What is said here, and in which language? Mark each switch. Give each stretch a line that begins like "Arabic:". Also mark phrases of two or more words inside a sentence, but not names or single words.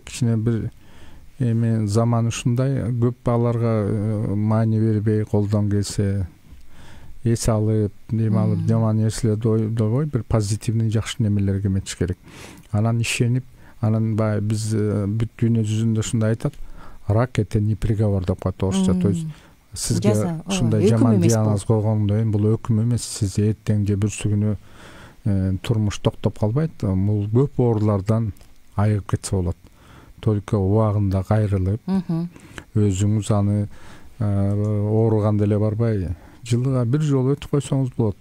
Kyrgyz: Кичине бир заман ушундай, көп аларга маани бербей, колдон келсе эс алып, алып, жаман нерселерди ойдобой, бир позитивный жакшы немелерге эметиш керек. Анан ишенип, анан баягы биз бүт дүйнө жүзүндө ушундай айтат,
Russian: рак это не приговор
Kyrgyz: деп коет орусча. То есть сизге ушундай жаман диагноз койгондон кийин бул өкүм эмес. Сиз эртең же бүрсү күнү турмуш токтоп калбайт. Бул көп оорулардан айыгып кетсе болот. Только убагында кайрылып, өзүңүз аны ооруганда эле барбай, жылыга бир жолу өтүп койсоңуз болот.